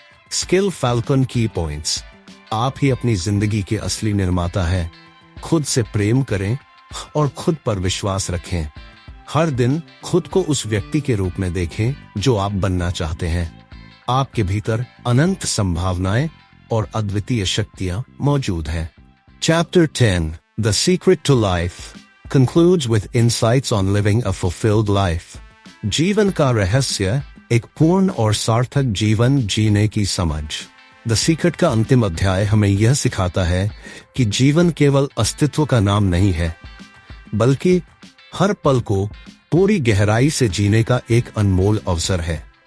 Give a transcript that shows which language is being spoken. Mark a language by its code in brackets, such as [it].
[hi] Skill falcon की points. आप ही अपनी जिंदगी के असली निर्माता हैं। खुद से प्रेम करें और खुद पर विश्वास रखें। हर दिन खुद को उस व्यक्ति के रूप में देखें जो आप बनना चाहते हैं। आपके भीतर अनंत संभावनाएं और अद्वितीय शक्तियां मौजूद हैं। [en] Chapter 10, The Secret to Life, concludes with insights on living a fulfilled life. [hi] जीवन का रहस्य, एक पूर्ण और सार्थक जीवन जीने की समझ। द सीक्रेट का अंतिम अध्याय हमें यह सिखाता है कि जीवन केवल अस्तित्व का नाम नहीं है, बल्कि हर पल को पूरी गहराई से जीने का एक अनमोल अवसर है।